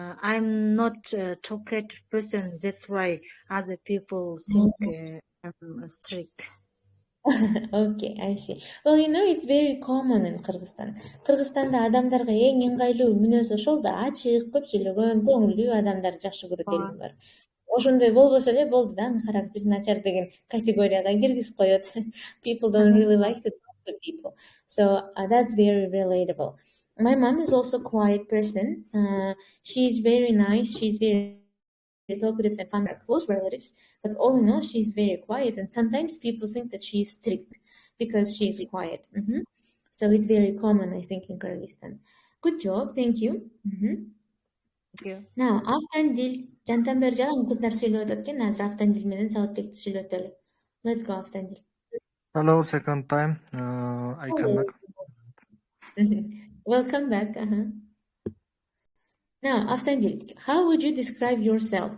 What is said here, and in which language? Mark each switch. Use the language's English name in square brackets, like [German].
[English] I'm not a talkative person. That's why other people think I'm strict. Okay, I see. Well, it's very common in Kyrgyzstan. [Kyrgyz] Кыргызстанда адамдарга эң ыңгайлуу мүнөз ошол да, ачык, көп сүйлөгөн, көңүлдүү адамдар жакшы көрөт элим бар. Ошондой болбосо эле болду да, характери начар деген категорияга киргизип коет. [English] People don't really like to talk to people. So that's very relatable. My mom is also a quiet person. She's very nice. She's very talkative and fun, close relatives. But all in all, she's very quiet. And sometimes people think that she's strict because she's quiet. So it's very common, I think, in Kyrgyzstan. Good job. Thank you. Thank you. Now, Автандил. [Kyrgyz] Жантан бери жалаң кыздар сүйлөп атат экен. Азыр Автандил менен Саатбекти сүйлөтөлү. [English] Let's go, Автандил. Hello, second time. I come back. Welcome back. Now, Автандил, how would you describe yourself?